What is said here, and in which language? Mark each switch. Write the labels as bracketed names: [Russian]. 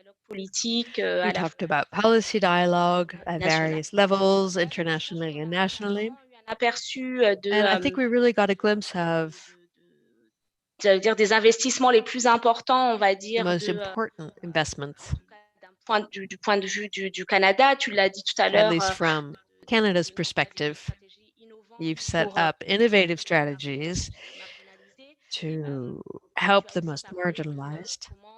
[English] We talked about policy dialogue at various levels, internationally and nationally. And I think we really got a glimpse of [French] des investissements les plus importants, on va dire, [English] the most important investments. [French] Du point de vue du Canada, tu l'as dit tout à l'heure. [English] At least from Canada's perspective, you've set up innovative strategies to help the most marginalized.